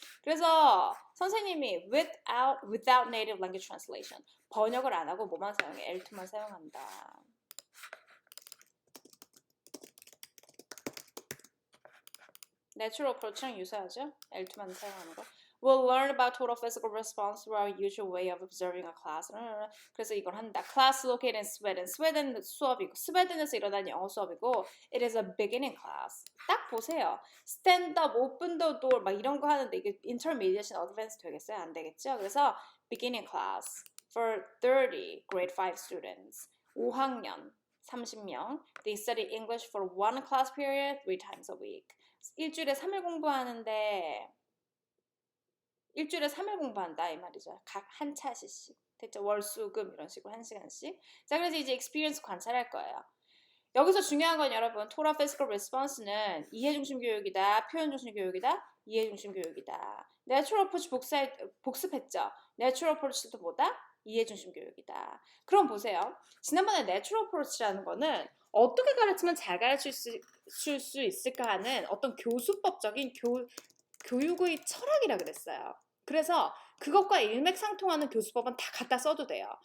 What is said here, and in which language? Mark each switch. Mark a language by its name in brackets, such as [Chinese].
[Korean] 그래서 선생님이 [English] without native language translation [Korean] 번역을 안 하고 뭐만 사용해? L2만 사용한다. 내추럴 어프로치랑 유사하죠? L2만 사용하는 거. [English] We'll learn about total physical response through our usual way of observing a class. [Korean] 그래서 이걸 한다. [English] Class located in Sweden. [Korean] 스웨덴 수업이고 스웨덴에서 일어난 영어 수업이고 [English] It is a beginning class. [Korean] 딱 보세요. [English] Stand up, open the door [Korean] 막 이런 거 하는데 이게 intermediate and advanced 되겠어요? 안 되겠죠? 그래서 [English] beginning class for 30 grade 5 students. [Korean] 5학년 30명. [English] They study English for one class period 3 times a week. [Korean] 일주일에 3일 공부하는데 일주일에 3일 공부한다 이 말이죠. 각 한 차씩. 됐죠? 월, 수, 금 이런 식으로 1시간씩. 자, 그래서 이제 experience 관찰할 거예요. 여기서 중요한 건 여러분, 토라 physical response는 이해 중심 교육이다, 표현 중심 교육이다, 이해 중심 교육이다. natural approach 복습했죠? natural approach도 뭐다? 이해 중심 교육이다. 그럼 보세요. 지난번에 natural approach라는 거는 어떻게 가르치면 잘 가르칠 수 있을까 하는 어떤 교수법적인 교육의 철학이라 그랬어요. 그래서 그것과 일맥상통하는 교수법은 다 갖다 써도 돼요.